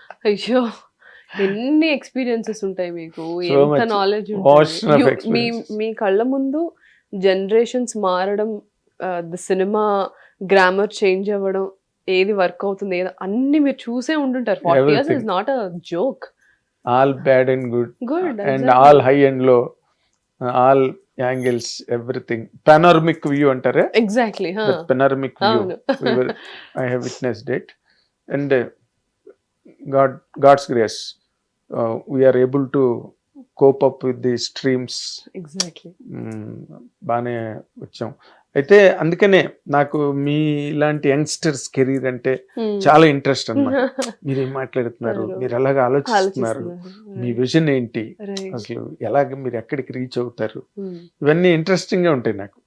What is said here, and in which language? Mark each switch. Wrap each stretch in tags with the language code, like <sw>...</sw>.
<te>అయ్యో, ఎన్ని ఎక్స్పీరియన్సెస్ ఉంటాయి మీకు, ఎంత నాలెడ్జ్ ఉంటుంది. మీ కళ్ళ ముందు జనరేషన్స్ మారడం, ది సినిమా గ్రామర్ చేంజ్ అవ్వడం, ఏది వర్క్ అవుతుంది, అన్ని మీరు చూసే ఉంటుంటారు.</te> <en>40 years is not a joke. All bad and good and exactly. all high and low, all angles, everything. Panoramic view antare. Exactly. That panoramic view I have witnessed it, and God's grace we are able to cope up with the streams. Exactly.</en> <te>బానే వచ్చాం. అయితే అందుకనే నాకు మీ ఇలాంటి youngsters career అంటే చాలా interest అన్నమాట. మీరు ఏం మాట్లాడుతున్నారు, మీరు ఎలాగ ఆలోచిస్తున్నారు, మీ విజన్ ఏంటి, అసలు ఎలాగ మీరు ఎక్కడికి రీచ్ అవుతారు, ఇవన్నీ ఇంట్రెస్టింగ్ గా ఉంటాయి నాకు.</te>